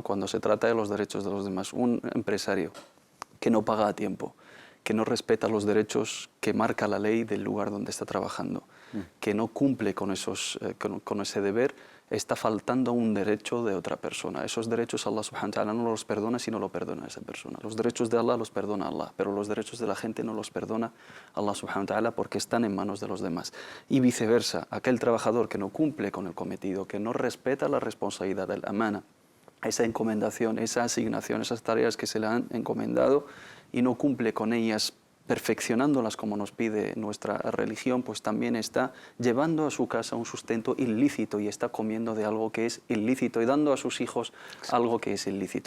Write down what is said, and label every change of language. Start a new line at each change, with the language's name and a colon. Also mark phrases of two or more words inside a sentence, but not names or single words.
Spanish: Cuando se trata de los derechos de los demás, un empresario que no paga a tiempo, que no respeta los derechos que marca la ley del lugar donde está trabajando, que no cumple con ese deber, está faltando un derecho de otra persona. Esos derechos Allah
Arabic: سبحانه وتعالى
Spanish: no los perdona si no lo perdona esa persona. Los derechos de Allah los perdona Allah, pero los derechos de la gente no los perdona Allah
Arabic: سبحانه وتعالى
Spanish: porque están en manos de los demás. Y viceversa, aquel trabajador que no cumple con el cometido, que no respeta la responsabilidad del amana, esa encomendación, esa asignación, esas tareas que se le han encomendado y no cumple con ellas perfeccionándolas como nos pide nuestra religión, pues también está llevando a su casa un sustento ilícito y está comiendo de algo que es ilícito y dando a sus hijos algo que es ilícito.